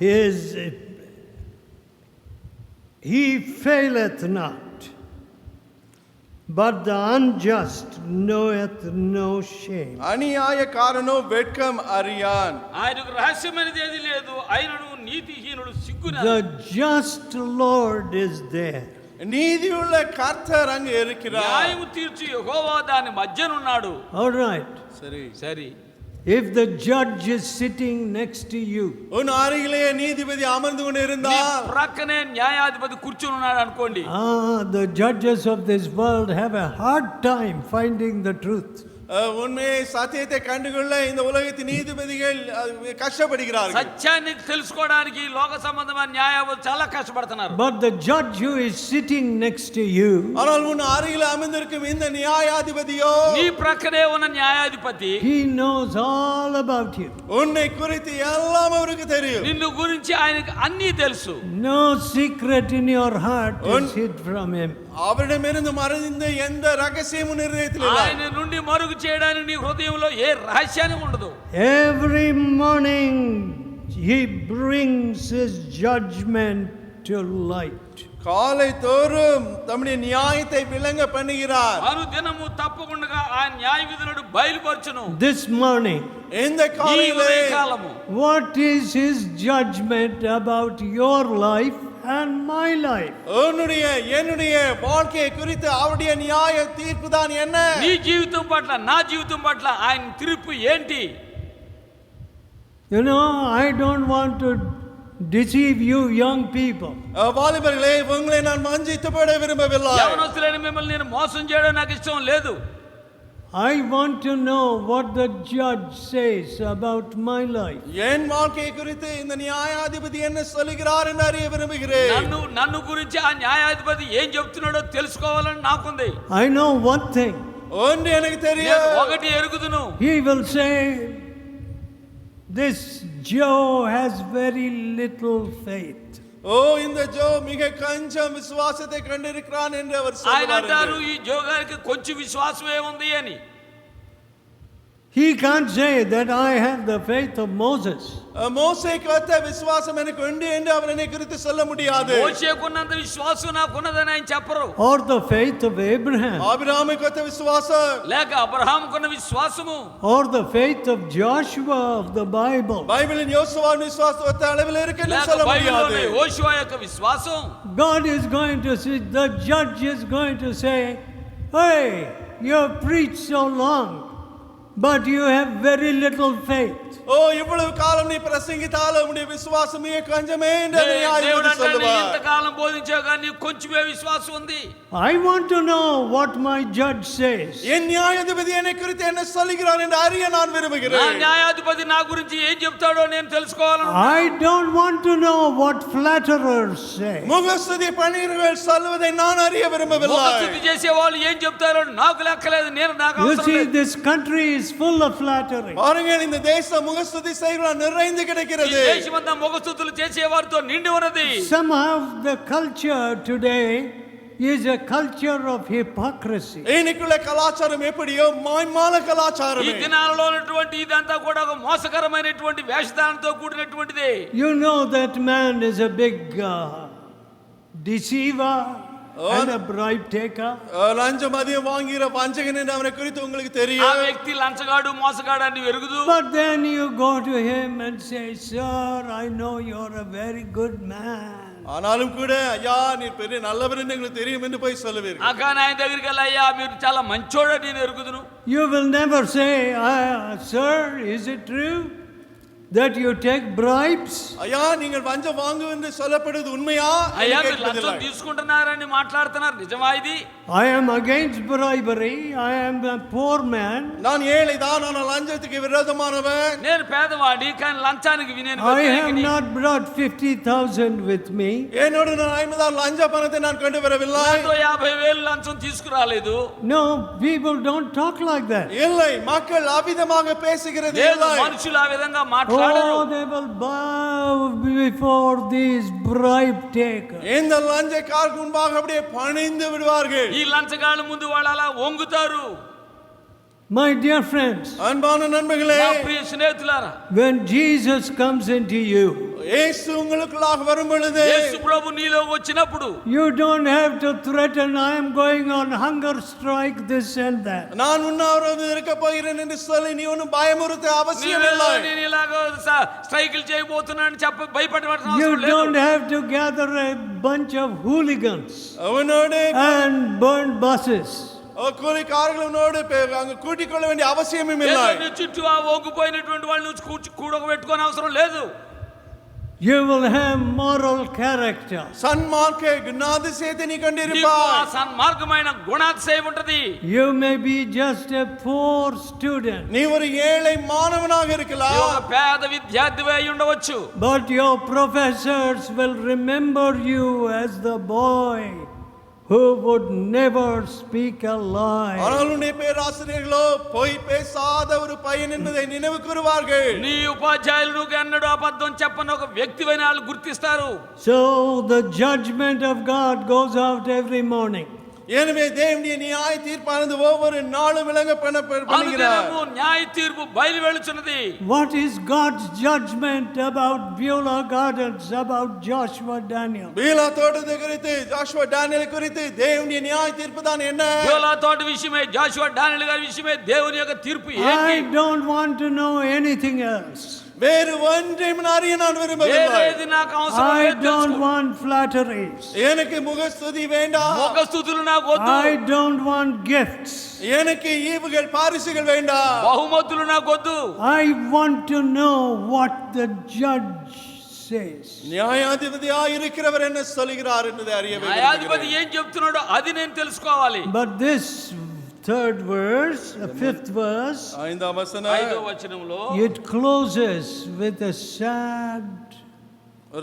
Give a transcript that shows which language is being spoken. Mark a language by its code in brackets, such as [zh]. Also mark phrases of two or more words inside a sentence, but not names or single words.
[en] He faileth not, but the unjust knoweth no shame. [ta] அநியாயக்காரனோ வெட்கம் அறியான். [te] ఆయనకు రహస్యమైనది ఏది లేదు. ఆయనను నీతిహీనుడు సిగ్గున. [en] The just Lord is there. [ta] நீதியுள்ள கர்த்தர் அங்கே இருக்கிறார். [te] న్యాయము తీర్చు యెహోవా దాని మధ్యన ఉన్నాడు. [en] All right. [ta] சரி. [te] సరి. [en] If the judge is sitting next to you, [ta] உன் அருகிலே நீதிபதி அமர்ந்து கொண்டு [te] నీ [ta] இருந்தால் [te] ప్రక్కనే న్యాయాధిపతి కూర్చుని ఉన్నాడు అనుకోండి. [en] the judges of this world have a hard time finding the truth. [ta] உண்மையை சத்தியத்தை கண்டுகொள்ள இந்த உலகத்தின் நீதிபதிகள் கஷ்டப்படுகிறார்கள். [te] సత్యాన్ని తెలుసుకోవడానికి లోక సంబంధమైన న్యాయాధిపతులు చాలా కష్టపడుతున్నారు. [en] But the judge who is sitting next to you, [ta] ஆனால் உன் அருகில் அமர்ந்திருக்கும் இந்த நியாயாதிபதியோ [te] నీ ప్రక్కనే ఉన్న న్యాయాధిపతి [en] he knows all about you. [ta] உன்னை குறித்து எல்லாம் அவருக்கு தெரியும். [te] నిన్ను గురించి ఆయనకు అన్నీ తెలుసు. [en] No secret in your heart is hid from him. [ta] அவரிடமிருந்து மறைந்த எந்த ரகசியமும் இருதயத்தில் இல்லை. [te] ఆయన నుండి మరుగు చేయడానికి నీ హృదయంలో ఏ రహస్యాన్ని ఉండదు. [en] Every morning he brings his judgment to light. [ta] காலை தோறும் தம்முடைய நியாயத்தை விளங்க பண்ணுகிறார். [te] అనుదినము తప్పకుండా ఆయన న్యాయ విధులను బయలుపరచును. [en] This morning, [ta] இந்த [te] ఈ [ta] காலையிலே [te] ఉదయకాలము [en] what is his judgment about your life and my life? [ta] உன்னுடைய என்னுடைய வாழ்க்கையை குறித்து அவருடைய நியாய தீர்ப்பு தான் என்ன? [te] నీ జీవితం పట్ల నా జీవితం పట్ల ఆయన తీర్పు ఏంటి? [en] You know, I don't want to deceive you young people. [ta] வாலிபர்களே உங்களை நான் வஞ்சித்து போட விரும்பவில்லை. [te] యవనస్తులైన మిమ్మల్ని నేను మోసం చేయడం నాకు ఇష్టం లేదు. [en] I want to know what the judge says about my life. [ta] என் வாழ்க்கை குறித்து இந்த நியாயாதிபதி என்ன சொல்கிறார் என்று அறிய விரும்புகிறேன். [te] నన్ను గురించి ఆ న్యాయాధిపతి ఏం చెప్తున్నాడో తెలుసుకోవాలని నాకుంది. [en] I know one thing. [ta] ஒன்று எனக்கு தெரியும். [te] ఒకటి ఎరుగుదును. [en] He will say, this Joe has very little faith. [ta] ஓ இந்த ஜோ மிக கொஞ்சம் விசுவாசத்தை கண்டிருக்கிறான் என்று அவர் [te] ఆయన [ta] சொல்றார். [te] అంటారు ఈ జో గారికి కొంచెం విశ్వాసమే ఉంది అని. [en] He can't say that I have the faith of Moses. [ta] மோசேக்கு ஒத்த விசுவாசம் எனக்கு உண்டு என்று அவர் என்னை குறித்து சொல்ல முடியாது. [te] మోషేకున్నంత విశ్వాసం నాకున్నదని ఆయన చెప్పరు. [en] Or the faith of Abraham. [ta] ஆபிரகாமுக்கு ஒத்த விசுவாசம் [te] లేక అబ్రహాముకున్న విశ్వాసము. [en] Or the faith of Joshua of the Bible. [ta] பைபிளின் யோசுவாவின் விசுவாசம் ஒத்த அளவில் இருக்குன்னு [te] లేక [ta] சொல்ல முடியாது. [te] బైబిల్లోని యోషువ యొక్క విశ్వాసం. [en] God is going to say, the judge is going to say, hey, you have preached so long, but you have very little faith. [ta] ஓ இவ்வளவு காலம் நீ பிரசங்கித்தாலும் உன்னுடைய விசுவாசம் மிக கொஞ்சமே என்று [te] దేవుడు [ta] நியாயாதிபதி சொல்லுவார். [te] ఇంతకాలం బోధించావు కానీ కొంచెమే విశ్వాసం ఉంది. [en] I want to know what my judge says. [ta] என் நியாயாதிபதி என்னை குறித்து என்ன சொல்கிறார் என்று அறிய நான் [te] నా [ta] விரும்புகிறேன். [te] న్యాయాధిపతి నా గురించి ఏం చెప్తాడో నేను తెలుసుకోవాలను. [en] I don't want to know what flatterers say. [ta] முகஸ்துதி பணியர்கள் சொல்வதை நான் அறிய விரும்பவில்லை. [te] ముఖస్తుతి చేసే వాళ్ళు ఏం చెప్తారో నాకు లెక్కలేదు. నాకు [en] You [te] అవసరం [en] see, [te] లేదు. [en] this country is full of flattery. [ta] பாருங்கள் இந்த தேசம் முகஸ்துதி செய்கிறவர்கள் நிறைந்து [te] ఈ [ta] கிடக்கிறது. [te] దేశమంతా ముఖస్తుతులు చేసేవారితో నిండి ఉన్నది. [en] Somehow the culture today is a culture of hypocrisy. [ta] இன்னைக்குள்ள கலாச்சாரம் எப்படியோ மாய்மால [te] ఈ [ta] கலாச்சாரம். [te] దినాలలో ఉన్నటువంటి ఇదంతా కూడా ఒక మోసకరమైనటువంటి వేషధారణతో కూడినటువంటిది. [en] You know that man is a big deceiver and a bribe taker. [ta] லஞ்சம் அதிகம் வாங்குகிற வஞ்சகன் என்று அவனை குறித்து உங்களுக்கு [te] ఆ [ta] தெரியும். [te] వ్యక్తి లంచగాడు మోసగాడు అని ఎరుగుదు. [en] But then you go to him and say, sir, I know you're a very good man. [ta] ஆனாலும் கூட ஐயா நீ பெரிய நல்லவர் என்று எங்களுக்கு தெரியும் என்று போய் சொல்லுவீர்கள். [te] కానీ ఆయన దగ్గరికి వెళ్ళి అయ్యా మీరు చాలా మంచోడు నేను ఎరుగుదును. [en] You will never say, sir, is it true that you take bribes? [ta] ஐயா நீங்கள் வஞ்சம் வாங்கு என்று சொல்லப்படுவது உண்மையா? [te] అయ్యా మీరు లంచం తీసుకుంటున్నారని మాట్లాడుతున్నారు నిజమా ఇది? [en] I am against bribery. I am a poor man. [ta] நான் ஏழை தான் ஆனால் லஞ்சத்துக்கு விரோதமானவன். [te] నేను పేదవాడి కానీ లంచానికి నేను [en] I have [te] వ్యతిరేకిని. [en] not brought 50,000 with me. [ta] என்னோட நான் 50,000 லஞ்ச பணத்தை நான் கொண்டு வரவில்லை. [te] నాతో 50,000 లంచం తీసుకురాలేదు. [en] No, people don't talk like that. [ta] இல்லை மக்கள் அவிதமாக பேசுகிறது [te] లేదు [ta] இல்லை. [te] మనుషులు ఆ విధంగా [en] Oh, [te] మాట్లాడరు. [en] they will bow before these bribe takers. [ta] இந்த லஞ்சக்காரருக்கு முன்பாக அப்படியே பணிந்து விடுவார்கள். [te] ఈ లంచగాళ్ళ ముందు వాళ్ళు అలా వంగుతారు. [en] My dear friends, [ta] அன்பான நண்பர்களே, [te] నా ప్రియ స్నేహితులారా, [en] when Jesus comes into you, [ta] இயேசு உங்களுக்குள்ளாக வரும் பொழுது [te] యేసు ప్రభు నీలో వచ్చినప్పుడు [en] you don't have to threaten, I am going on hunger strike, this and that. [ta] நான் உண்ணாவிரதம் இருக்க போகிறேன் என்று சொல்லி நீ ஒன்றும் பயமுறுத்த அவசியம் இல்லை. [te] నేను ఇలాగ స్ట్రైకులు చేయబోతున్నాను చెప్ప భయపడవలసిన [en] You [te] అవసరం లేదు. [en] don't have to gather a bunch of hooligans [ta] அவனோடு [en] and burn buses. [ta] கூலிக்காரர்களோடு அங்க கூட்டிக் கொள்ள வேண்டிய அவசியமும் இல்லை. [te] నీ చుట్టూ ఆ వంగిపోయినటువంటి వాళ్ళని కూడబెట్టుకోని అవసరం లేదు. [en] You will have moral character. [ta] சன்மார்க்க குணாதிசயத்தை நீ [te] నీకు ఆ [ta] கொண்டிருப்பாய். [te] సన్మార్గమైన గుణాతిశయం ఉంటది. [en] You may be just a poor student, [ta] நீ ஒரு ஏழை மாணவனாக [te] నీవు [ta] இருக்கலாம். [te] ఒక పేద విద్యార్థివై ఉండవచ్చు. [en] but your professors will remember you as the boy who would never speak a lie. [ta] ஆனால் உன்னுடைய பேராசிரியர்களோ பொய் பேசாத ஒரு பையன் என்பதை நினைவு கூறுவார்கள். [te] నీ ఉపాధ్యాయులు నువ్వు ఎన్నడూ అబద్ధం చెప్పని ఒక వ్యక్తివని వాళ్ళు గుర్తిస్తారు. [en] So the judgment of God goes out every morning. [ta] எனவே தேவனுடைய நியாய தீர்ப்பானது ஒவ்வொரு நாளும் விளங்க பண்ணுகிறார். [te] అనుదినము న్యాయ తీర్పు బయలు వెళుచున్నది. [en] What is God's judgment about Beulah Gardens, about Joshua Daniel? [ta] பீலா தோட்டத்தை குறித்து ஜாஷுவா டானியல் குறித்து தேவனுடைய நியாய தீர்ப்பு தான் என்ன? [te] బేలా తోట విషయమే జాషువా డానియేల్ గారి విషయమే దేవుని యొక్క తీర్పు [en] I [te] ఏంటి? [en] don't want to know anything else. [ta] வேறு ஒன்றையும் அறிய நான் விரும்பவில்லை. [te] ఏది నాకు అవసరం [en] I [te] లేదు [en] don't [te] తెలుసుకో. [en] want flatteries. [ta] எனக்கு முகஸ்துதி வேண்டாம். [te] ముఖస్తుతులు నాకు వద్దు. [en] I don't want gifts. [ta] எனக்கு ஈவுகள் பாரிசுகள் வேண்டாம். [te] బహుమతులు నాకు వద్దు. [en] I want to know what the judge says. [ta] நியாயாதிபதியாய் இருக்கிறவர் என்ன சொல்கிறார் என்பதை அறிய [te] న్యాయాధిపతి [ta] விரும்புகிறேன். [te] ఏం చెప్తున్నాడో అది నేను తెలుసుకోవాలి. [en] But this third verse, fifth verse, [ta] ஐந்தாம் வசனம் [te] 5వ వచనంలో [en] it closes with a sad [ta] ஒரு